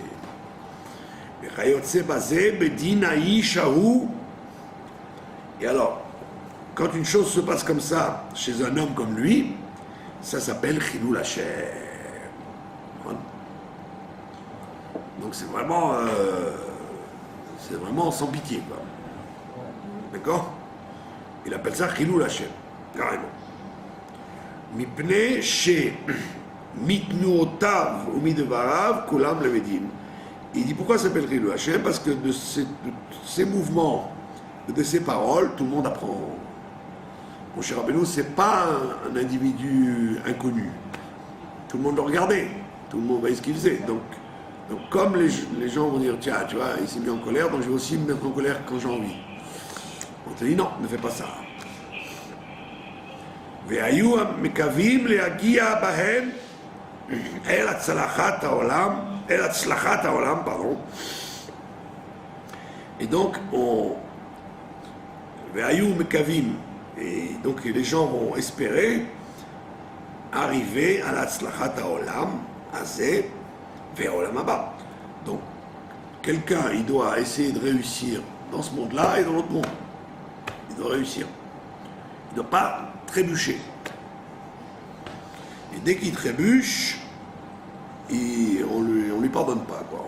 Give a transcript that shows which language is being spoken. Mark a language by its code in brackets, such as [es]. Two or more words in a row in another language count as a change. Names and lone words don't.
[fr] Et alors, quand une chose se passe comme ça, chez un homme comme lui, ça s'appelle [he] חילול השם. [fr] Donc c'est vraiment sans pitié, quoi. D'accord? Il appelle ça [he] חילול השם, [fr] carrément. [he] מפני שתנועותיו או מדבריו כולם לומדים. [fr] Il dit pourquoi ça s'appelle [he] חילול השם? [fr] Parce que de ces mouvements, de ces paroles, tout le monde apprend. Mon cher Rabbeinu, c'est pas un individu inconnu. Tout le monde le regardait, tout le monde voyait ce qu'il faisait. Donc comme les gens vont dire, tiens, tu vois, il s'est mis en colère, donc je vais aussi me mettre en colère quand j'ai envie. On te dit non, ne fais pas ça. [he] והיו מקווים להגיע בהם אל הצלחת העולם, [fr] pardon. Et donc, [he] והיו מקווים, [fr] et donc les gens vont espérer arriver à l' [he] הצלחת העולם, [fr] Azeh, vers [he] עולם הבא. [fr] Donc, quelqu'un, il doit essayer de réussir dans ce monde-là et dans l'autre monde. Il doit réussir. Il ne doit pas trébucher. Et dès qu'il trébuche, on lui pardonne pas, quoi.